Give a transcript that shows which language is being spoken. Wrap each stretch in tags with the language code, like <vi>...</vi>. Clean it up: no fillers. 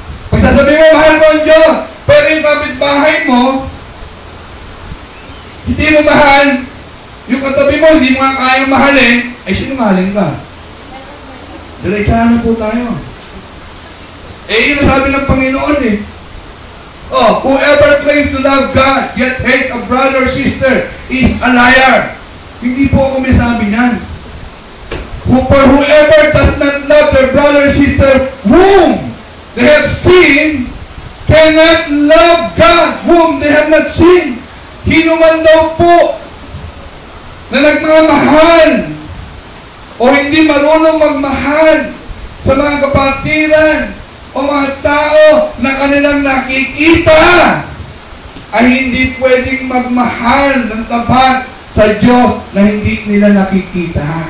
<tl>Pag sasabihin mo, mahal ko ang Diyos, pero yung kapitbahay mo, hindi mo mahal, yung katabi mo, hindi mo nga kayang mahalin, ay sinungaling ka. Diretsahan na po tayo. Yun ang sabi ng Panginoon</tl> <en>whoever claims to love God, yet hate a brother or sister, is a liar.</en> <tl>Hindi po ako may sabi niyan.</tl> <en>For whoever does not love their brother or sister whom they have seen, cannot love God whom they have not seen.</en> <tl>Hinuman daw po na nagmamahal o hindi marunong magmahal sa mga kapatiran o mga tao na kanilang nakikita ay hindi pwedeng magmahal ng tapat sa Diyos na hindi nila nakikita.</tl>